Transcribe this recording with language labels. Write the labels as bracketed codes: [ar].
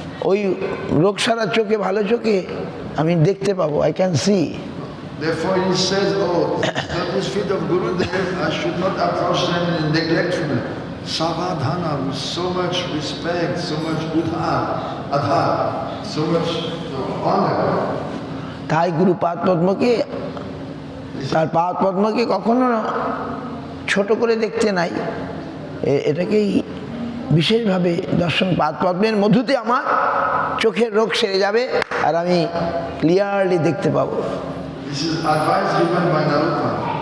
[bn] ওই রোগ সারা চোখে, ভালো চোখে আমি দেখতে পাবো, [en] I can see. Therefore he says, oh, lotus feet of Gurudev, I should not approach them neglectfully. Savadhana, with so much respect, so much adhar, so much honor. [bn] তাই গুরু পাদ পদ্মকে, তার পাদ পদ্মকে কখনো ছোট করে দেখতে নাই, এটাকেই বিশেষভাবে দর্শন। পাদ পদ্মের মধুতে আমার চোখের রোগ সেরে যাবে আর আমি ক্লিয়ারলি দেখতে পাবো। [en] This is advice given by Narottama.